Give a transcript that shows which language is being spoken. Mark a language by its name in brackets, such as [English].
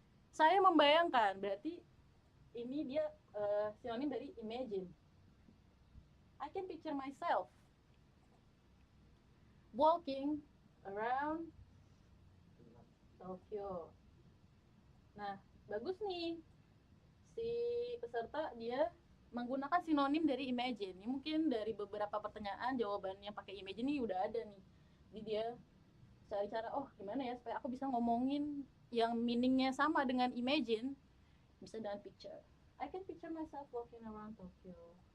[Indonesian] Saya membayangkan, berarti ini dia sinonim dari imagine. [English] I can picture myself walking around Tokyo. [Indonesian] Nah, bagus nih. Si peserta dia menggunakan sinonim dari imagine. Ini mungkin dari beberapa pertanyaan jawabannya pakai imagine ini udah ada nih. Jadi dia cari cara, oh gimana ya supaya aku bisa ngomongin yang meaningnya sama dengan imagine, bisa dengan picture. [English] I can picture myself walking around Tokyo.